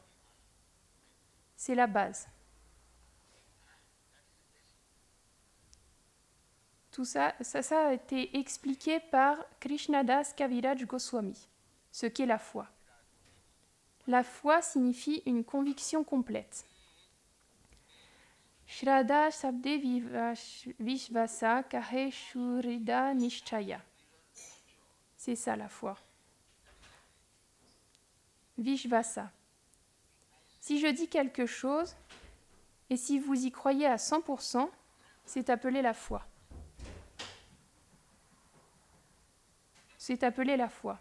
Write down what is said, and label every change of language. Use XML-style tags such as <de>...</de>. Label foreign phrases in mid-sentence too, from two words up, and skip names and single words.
<fr>C'est la base. Tout ça a été expliqué par Krishnadas Kaviraj Goswami, ce qu'est la foi. La foi signifie une conviction complète.</fr> <sa>Shraddha sabde vishvasa kahe shurida nishchaya.</sa> <fr>C'est ça la foi. Vishvasa. Si je dis quelque chose, et si vous y croyez à 100%, c'est appelé la foi. C'est appelé la foi.</fr>